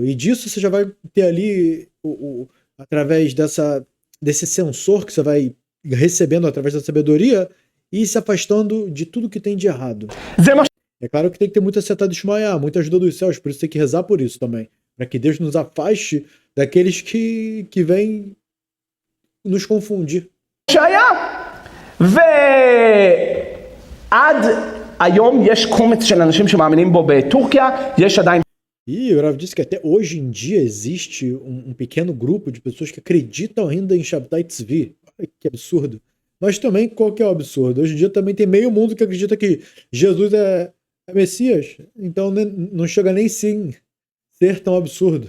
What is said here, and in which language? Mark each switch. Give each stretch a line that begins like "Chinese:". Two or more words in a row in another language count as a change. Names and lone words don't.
Portuguese: E disso você já vai ter ali, através desse sensor que você vai recebendo através da sabedoria, e se afastando de tudo que tem de errado. É claro que tem que ter muita seta de Shmaya, muita ajuda dos céus, por isso tem que rezar por isso também. Para que Deus nos afaste daqueles que vêm nos confundir.
Hebrew: ועד היום יש קומץ של אנשים שמאמינים בו בטורקיה, יש עדיין...
Portuguese: E o Rav disse que até hoje em dia existe um pequeno grupo de pessoas que acreditam ainda em Shabtai Tzvi. Olha que absurdo. Mas também, qual que é o absurdo? Hoje em dia também tem meio mundo que acredita que Jesus é Messias. Então não chega nem sim ser tão absurdo.